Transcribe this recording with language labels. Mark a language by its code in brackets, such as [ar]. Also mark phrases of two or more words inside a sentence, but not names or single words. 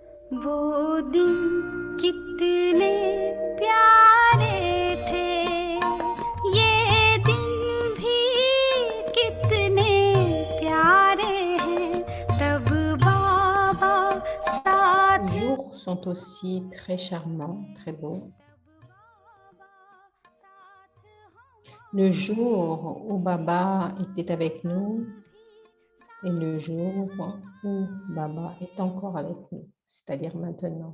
[hi] वो दिन कितने प्यारे थे, ये दिन भी कितने प्यारे हैं, तब बाबा साथ [fr] Les jours sont aussi très charmants, très beaux. Le jour où Baba était avec nous et le jour où Baba est encore avec nous, c'est-à-dire maintenant.